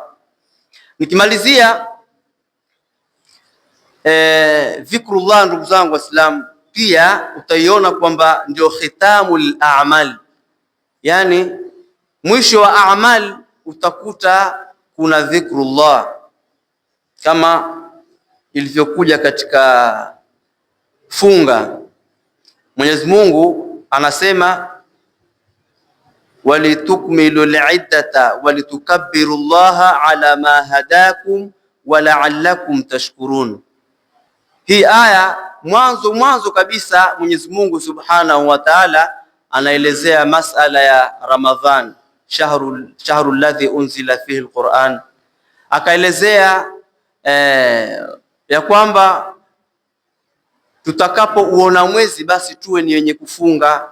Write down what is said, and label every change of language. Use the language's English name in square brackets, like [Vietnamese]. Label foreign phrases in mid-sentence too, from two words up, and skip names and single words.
[Swahili] Nikimalizia dhikrullah, ndugu zangu Waislamu, pia utaiona kwamba ndio [Arabic] ختام الأعمال, [Swahili] yani mwisho wa a'mal utakuta kuna dhikrullah, kama ilivyokuja katika funga. Mwenyezi Mungu anasema [Arabic] ولتكملوا العدة ولتكبروا الله على ما هداكم ولعلكم تشكرون. [Swahili] Hii aya mwanzo kabisa Mwenyezi Mungu [Arabic] سبحانه وتعالى [Swahili] anaelezea masala ya Ramadhan, [Arabic] شهر الذي أنزل فيه القرآن, [Swahili] akaelezea ya kwamba tutakapouona mwezi basi tuwe ni wenye kufunga.